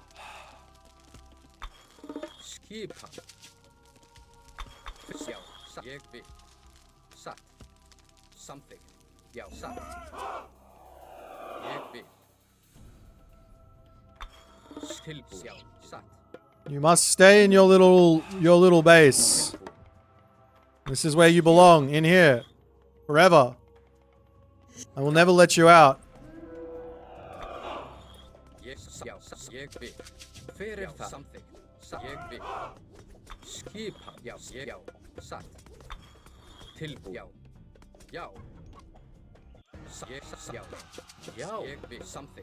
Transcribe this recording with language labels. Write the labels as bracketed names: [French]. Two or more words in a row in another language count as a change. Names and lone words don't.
[Icelandic] Skipan. Já. Satt. Ég vil. Satt. Samþykkt. Já. Satt. Ég vil. Tilbúin. Já. Satt. [English] You must stay in your little base. This is where you belong, in here. Forever. I will never let you out. [Icelandic] Já. Ég vil. Hver það? Samþykkt. Satt. Ég vil. Skipan. Já. Ég já. Satt. Tilbúin. Já. Já. Ég satt. Já. Já. Ég vil. Samþykkt.